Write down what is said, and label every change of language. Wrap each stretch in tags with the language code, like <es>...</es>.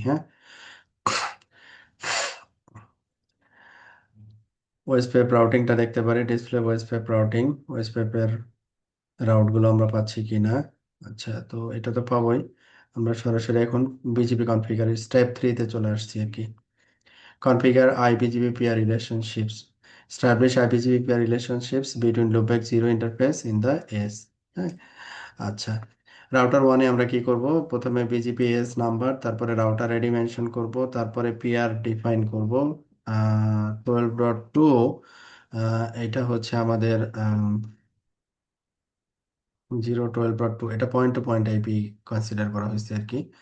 <bn>হ্যাঁ, ওএসপিএফ রাউটিংটা দেখতে পারি, ডিসপ্লে ওএসপিএফ রাউটিং, ওএসপিএফ রাউটগুলো আমরা পাচ্ছি কি না। আচ্ছা, তো এটা তো পাবোই। আমরা সরাসরি এখন বিজিপি কনফিগার স্টেপ 3 তে চলে আসছি আর কি।</bn> <en>Configure IBGP peer relationships, establish IPGP peer relationships between loopback zero interface in the S।</en> <bn>হ্যাঁ, আচ্ছা, রাউটার 1 এ আমরা কি করব, প্রথমে বিজিপি এস নাম্বার, তারপরে রাউটার আইডি মেনশন করব, তারপরে পিআর ডিফাইন করব 12.2। এটা হচ্ছে আমাদের 0 12.2, এটা point two point IP consider করা হয়েছে আর কি।</bn>